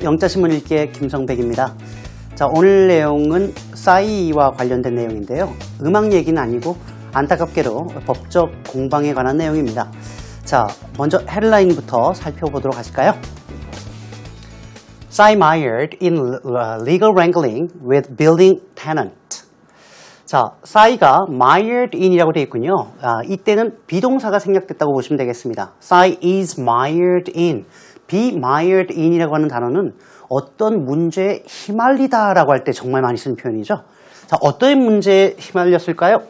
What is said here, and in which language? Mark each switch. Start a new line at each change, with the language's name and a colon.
Korean: 영자신문 읽기의 김성백입니다. 자, 오늘 내용은 싸이와 관련된 내용인데요. 음악 얘기는 아니고 안타깝게도 법적 공방에 관한 내용입니다. 자, 먼저 헤드라인부터 살펴보도록 하실까요?
English: Psy mired in legal wrangling with building tenant.
Korean: 자, Psy가 mired in이라고 되어 있군요. 이때는 비동사가 생략됐다고 보시면 되겠습니다.
English: Psy is mired in.
Korean: be mired in이라고 하는 단어는 어떤 문제에 휘말리다라고 할 때 정말 많이 쓰는 표현이죠. 자, 어떤 문제에 휘말렸을까요?